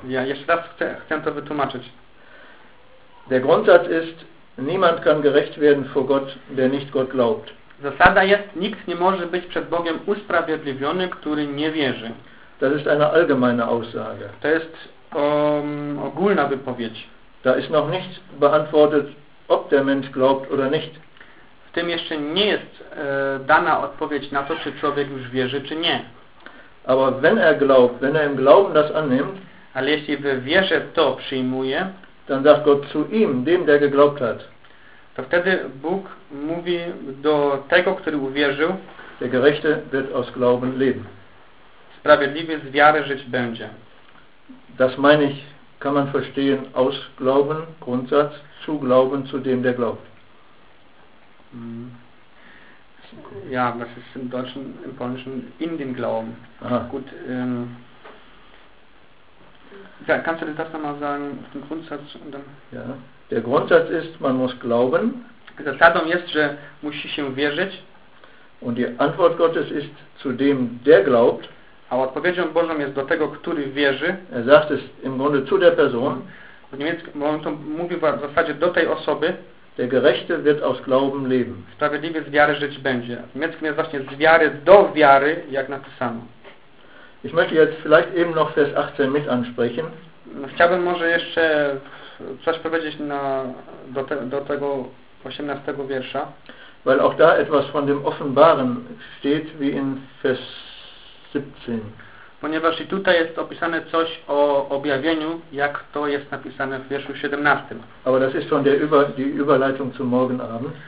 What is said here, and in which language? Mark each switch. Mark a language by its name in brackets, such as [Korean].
[Polish] Ja jeszcze raz chcę to wytłumaczyć. [German] Der Grundsatz ist, niemand kann gerecht werden vor Gott, der nicht Gott glaubt. [Polish] Zasada jest, nikt nie może być przed Bogiem usprawiedliwiony, który nie wierzy. [German] Das ist eine allgemeine Aussage. [Polish] To jest ogólna wypowiedź. [German] Da ist noch nicht beantwortet, ob der Mensch glaubt oder nicht. [Polish] W tym jeszcze nie jest dana odpowiedź na to, czy człowiek już wierzy, czy nie. [German] Aber wenn er glaubt, wenn er im Glauben das annimmt, [Polish] ale jeśli we wierze to przyjmuje, [German] dann sagt Gott zu ihm, dem, der geglaubt hat. [Polish] To wtedy Bóg mówi do tego, który uwierzył. [German] Der Gerechte wird aus Glauben leben. [Polish] Sprawiedliwy z wiary żyć będzie. [German] Das meine ich, kann man verstehen, aus Glauben, Grundsatz, zu Glauben, zu dem, der glaubt. Ja, das ist im Deutschen, im Polnischen, in den Glauben. Aha. Gut. Ja, kannst du das nochmal sagen, den Grundsatz? Und dann ja. Der Grundsatz ist, man muss glauben. [Polish] Zasadą jest, że musi się wierzyć. [German] Und die Antwort Gottes ist, zu dem, der glaubt. [Polish] A odpowiedzią Bożą jest do tego, który wierzy. [German] Er sagt es im Grunde zu der Person. [Polish] W niemieckim, bo on to mówi w zasadzie do tej osoby. [German] Der Gerechte wird aus Glauben leben. [Polish] Sprawiedliwy z wiary żyć będzie. W niemieckim jest właśnie z wiary do wiary, jak napisano. [German] Ich möchte jetzt vielleicht eben noch Vers 18 mit ansprechen. [Polish] Chciałbym może jeszcze coś powiedzieć na, do tego 18 wiersza. [German] Weil auch da etwas von dem Offenbaren steht, wie in Vers 17. [Polish] Ponieważ i tutaj jest opisane coś o objawieniu, jak to jest napisane w wierszu 17. [German] Aber das ist schon die Überleitung zum morgen Abend.